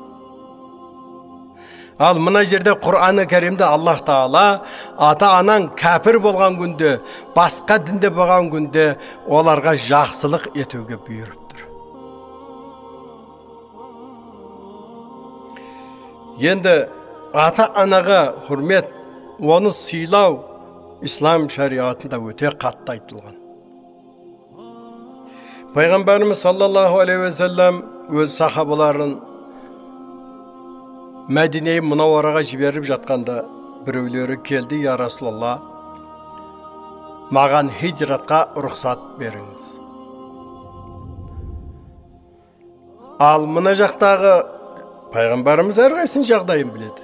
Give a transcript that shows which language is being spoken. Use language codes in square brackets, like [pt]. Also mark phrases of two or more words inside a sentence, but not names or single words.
[kk] Ал мына жерде Құр'ан-ы Кәрімде Аллах Таала ата-анаң кәпір болған күнде, басқа дінде болған күнде оларға жақсылық етуге бұйырып тұр. Енді ата-анаға құрмет, оны сыйлау ислам шариғатында өте қатты айтылған. Пайғамбарымыз [ar] صلى الله عليه وسلم [kk] өз сахабаларын Мәдине Мұнауараға жіберіп жатқанда біреулері келді, [ar] يا رسول الله, [kk] маған хижратқа рұқсат беріңіз. Ал мына жақтағы пайғамбарымыз әрқайсының жағдайын біледі.